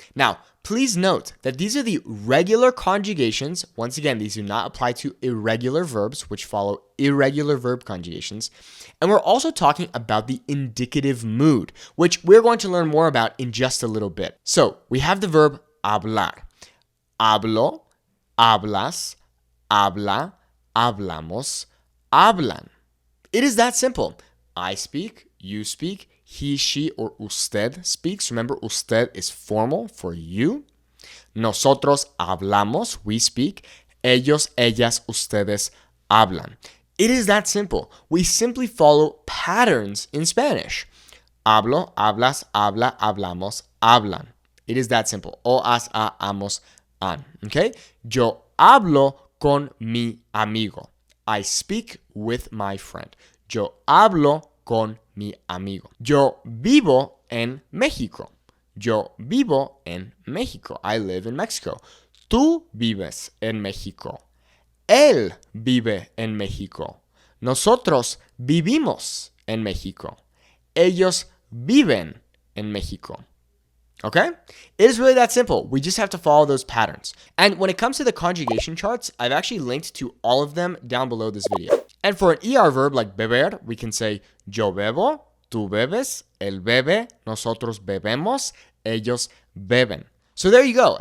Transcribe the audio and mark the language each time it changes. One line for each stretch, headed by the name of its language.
English: Now, please note that these are the regular conjugations. Once again, these do not apply to irregular verbs, which follow irregular verb conjugations. And we're also talking about the indicative mood, which we're going to learn more about in just a little bit. So we have the verb hablar.
Spanish: Hablo, hablas, habla, hablamos, hablan.
English: It is that simple. I speak, you speak, he, she, or usted speaks. Remember, usted is formal for you.
Spanish: Nosotros hablamos,
English: we speak.
Spanish: Ellos, ellas, ustedes hablan.
English: It is that simple. We simply follow patterns in Spanish.
Spanish: Hablo, hablas, habla, hablamos, hablan.
English: It is that simple. O, as, a, amos, an. Okay?
Spanish: Yo hablo con mi amigo.
English: I speak with my friend.
Spanish: Yo hablo con mi amigo. Yo vivo en México. Yo vivo en México.
English: I live in Mexico.
Spanish: Tú vives en México. Él vive en México. Nosotros vivimos en México. Ellos viven en México. Okay?
English: It is really that simple. We just have to follow those patterns. And when it comes to the conjugation charts, I've actually linked to all of them down below this video. And for an ER verb like beber, we can say
Spanish: yo bebo, tú bebes, él bebe, nosotros bebemos, ellos beben.
English: So there you go.